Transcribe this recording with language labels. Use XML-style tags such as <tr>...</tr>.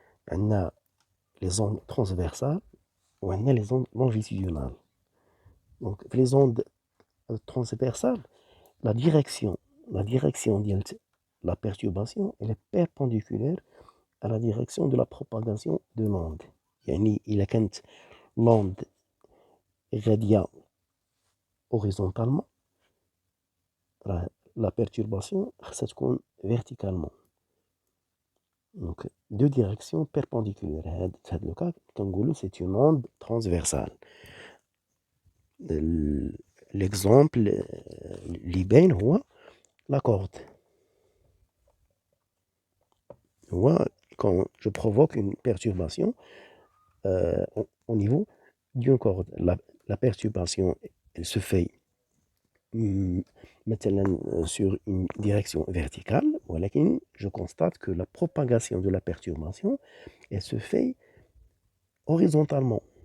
<fr>On a les ondes transversales ou on a les ondes longitudinales. Donc, les ondes transversales, la direction de la perturbation elle est perpendiculaire à la direction de la propagation de l'onde.</fr> <ar>يعني إلا كانت l'onde غادية horizontalement,</ar> <fr>la perturbation</fr> <ar>خاصها تكون verticalement.</ar> <fr>Donc deux directions perpendiculaires.</fr> <ar>هذا</ar> <fr>le cas كنقولوا c'est une onde transversale. L'exemple</fr> <ar>اللي باين هو</ar> <fr>la corde. Quand je provoque une perturbation au niveau d'une corde, la perturbation elle se fait مثلا sur une direction verticale, ولكن je constate que la propagation de la perturbation elle se fait horizontalement.</fr>